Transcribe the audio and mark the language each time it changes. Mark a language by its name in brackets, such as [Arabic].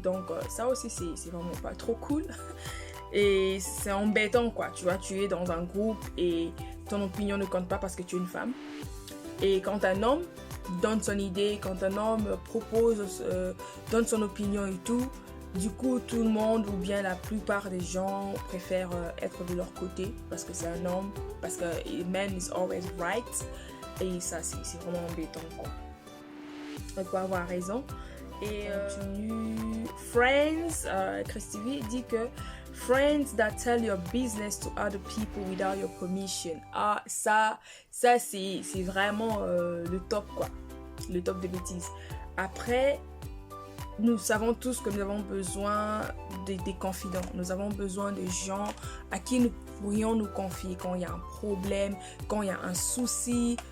[French] Donc ça aussi c'est vraiment pas trop cool et c'est embêtant quoi, tu vois, tu es dans un groupe et ton opinion ne compte pas parce que tu es une femme, et quand un homme donne son idée, quand un homme propose, donne son opinion et tout, du coup tout le monde ou bien la plupart des gens préfèrent être de leur côté parce que c'est un homme, [English] parce que man is always right, [French] et ça c'est vraiment embêtant quoi. On peut avoir raison. Et [English] Friends, Christy V [French] dit que [English] friends that tell your business to other people without your permission. [French] Ah, ça c'est vraiment le top quoi, le top des bêtises. Après, nous savons tous que nous avons besoin des confidents. Nous avons besoin de gens à qui nous pourrions nous confier quand il y a un problème, quand il y a un souci.